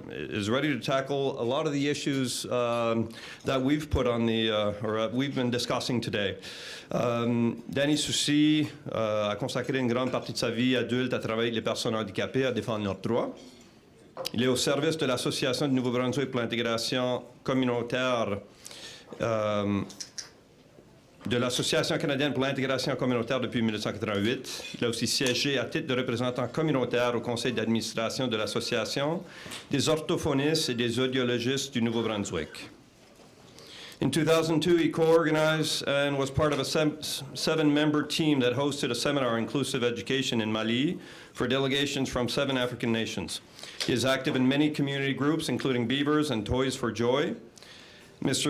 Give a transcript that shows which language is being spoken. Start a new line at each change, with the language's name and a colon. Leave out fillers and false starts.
English: Is ready to tackle a lot of the issues that we've put on the, we've been discussing today.
French: Danny Soucy a consacré une grande partie de sa vie adulte à travailler avec les personnes handicapées, à défendre leurs droits. Il est au service de l'Association du Nouveau-Brunswick pour l'intégration communautaire, de l'Association canadienne pour l'intégration communautaire depuis 1988. Il a aussi siégé à titre de représentant communautaire au conseil d'administration de l'Association des orthophonistes et des audiologistes du Nouveau-Brunswick.
English: In 2002, he co-organized and was part of a seven-member team that hosted a seminar on inclusive education in Mali for delegations from 7 African nations. He is active in many community groups, including Beavers and Toys for Joy. Mr.